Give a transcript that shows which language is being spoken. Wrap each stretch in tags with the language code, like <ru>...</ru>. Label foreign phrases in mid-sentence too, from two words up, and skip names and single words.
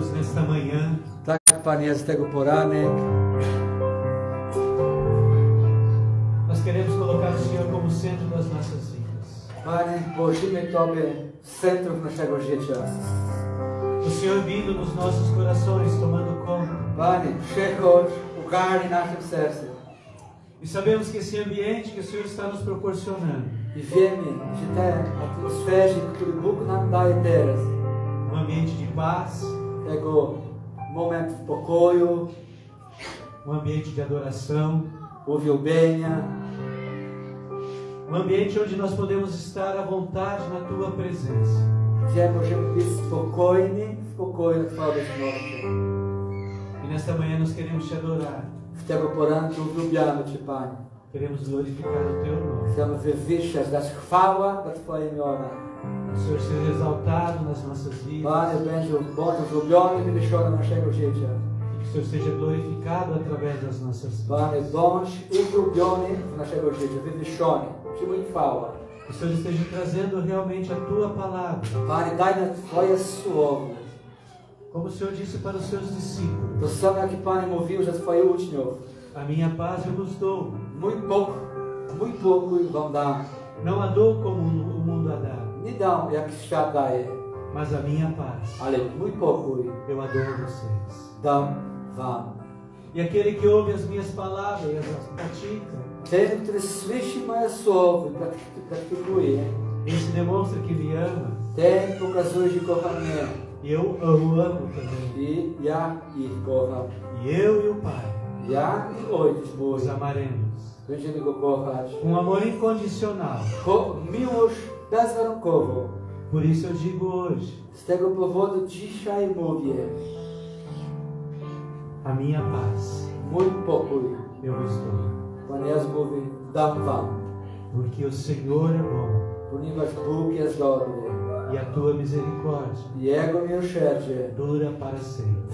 <pt>Nesta manhã,</pt> <pl>Tak, Panie, z tego poranek</pl> <pt>nós queremos colocar o Senhor como centro das nossas vidas.</pt> <pl>Panie, położymy Tobie w centrum naszego życia.</pl> <pt>O Senhor vindo nos nossos corações, tomando conta.</pt> <pl>Panie, przychodź, ugarnij naszym sercem.</pl> <pt>E sabemos que esse ambiente que o Senhor está nos proporcionando,</pt> <pl>I wiemy, że ten atmosferze, który Bóg nam daje teraz,</pl> <pt>ambiente de paz,</pt> <pl>tego moment pokoju,</pl> <pt>ambiente de adoração,</pt> <pl>uwielbienia,</pl> <pt>ambiente onde nós podemos estar à vontade na Tua presença.</pt> <pl>gdzie możemy być spokojni w pokoju Twojej obecności.</pl> <pt>E nesta manhã nós queremos Te adorar,</pt> <pl>W tego poranku uwielbiamy Cię, Panie.</pl> <pt>queremos glorificar o Teu nome.</pt> <pl>Chcemy wywyższać, dać chwałę dla Twoje imiona.</pl> <pt>O Senhor seja exaltado nas nossas vidas.</pt> <pl>Panie, bądź uwielbiony i wywyższony naszego życia.</pl> <pt>Que o Senhor seja glorificado através das nossas vidas.</pt> <pl>Panie, bądź uwielbiony w naszego życia, wywyższony. Przyjmuj chwałę.</pl> <pt>Que o Senhor esteja trazendo realmente a Tua palavra.</pt> <pl>Panie, daj nam Twoje słowo.</pl> <pt>Como o Senhor disse para os seus discípulos:</pt> <pl>To samo jak i Panie mówił za Twoich uczniów.</pl> <pt>a minha paz eu vos dou.</pt> <pl>Mój pokój wam dam.</pl> <pt>Não a dou como o mundo a dá,</pt> <pl>Nie dam jak świat daje,</pl> <pt>mas a minha paz</pt> <pl>ale mój pokój</pl> <pt>eu a dou a vocês.</pt> <pl>dam wam.</pl> <pt>E aquele que ouve as minhas palavras e as pratica,</pt> <pl>Ten, który słyszy moje słowo i praktykuje,</pl> <pt>esse demonstra que me ama.</pt> <pl>ten pokazuje, że kocha mnie.</pl> <pt>E eu o amo também.</pt> <pl>I ja ich kocham.</pl> <pt>E eu e o Pai</pt> <pl>Ja i Ojciec mój</pl> <pt>os amaremos.</pt> <pl>będziemy go kochać.</pl> <pt>Amor incondicional.</pt> <pl>Miłość bezwarunkowo.</pl> <pt>Por isso eu digo hoje:</pt> <pl>Z tego powodu dzisiaj mówię,</pl> <pt>a minha paz</pt> <pl>mój pokój,</pl> <pt>eu vos dou.</pt> <pl>Pan Jezus mówi, dam wam.</pl> <pt>Porque o Senhor é bom</pt> <pl>Ponieważ Bóg jest dobry.</pl> <pt>e a tua misericórdia</pt> <pl>Jego miłosierdzie</pl> <pt>dura para sempre.</pt>